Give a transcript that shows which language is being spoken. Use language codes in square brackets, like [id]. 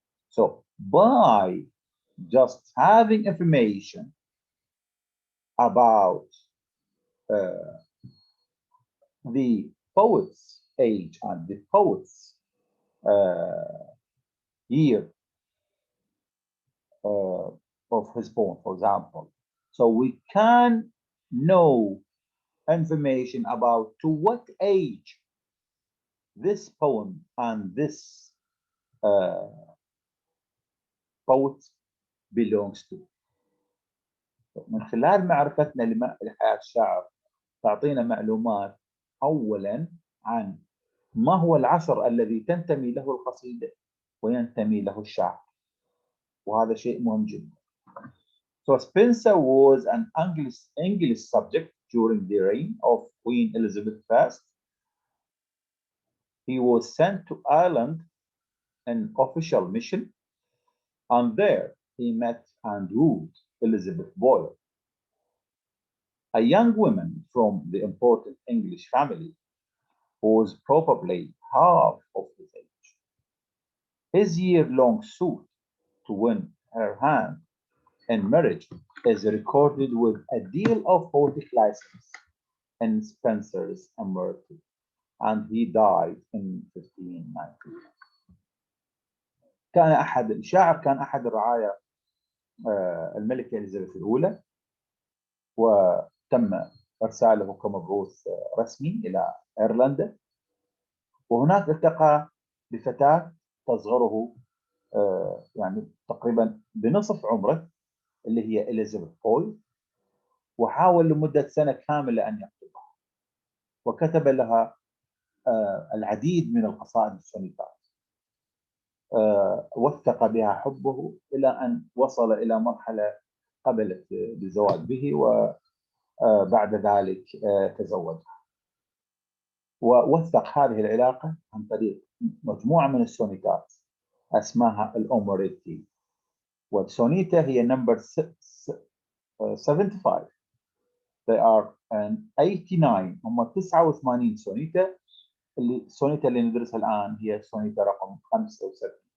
[en] So by just having information about uh, the poet's age and the poet's year uh, of his poem, for example. So we can know information about to what age this poem and this uh, poet belongs to. [ar] من خلال معرفتنا لحياة الشاعر تعطينا معلومات أولا عن ما هو العصر الذي تنتمي له القصيدة وينتمي له الشاعر، وهذا شيء مهم جدا. [en] So Spencer was an English subject during the reign of Queen Elizabeth I. He was sent to Ireland an official mission, and there he met and wooed Elizabeth Boyle, a young woman from the important English family who was probably half of his age. His year-long suit to win her hand in marriage is recorded with a deal of poetic license in Spenser's Immortal, and he died in 1590. [ar] كان أحد الرعايا الملكة إليزابيث الأولى، وتم إرساله كمبعوث رسمي إلى أيرلندا، وهناك التقى بفتاة تصغره يعني تقريبا بنصف عمره اللي هي إليزابيث بويل، وحاول لمدة سنة كاملة أن يخطبها، وكتب لها العديد من القصائد السونيتات. وثق بها حبه إلى أن وصل إلى مرحلة قبلت بالزواج به، وبعد ذلك تزوجها. ووثق هذه العلاقة عن طريق مجموعة من السونيتات اسمها الأوموريتي، والسونيتا هي نمبر 75. [en] They are an 89، [ar] هم 89 سونيتا. السونيتا اللي ندرسها الآن هي سونيتا رقم 75.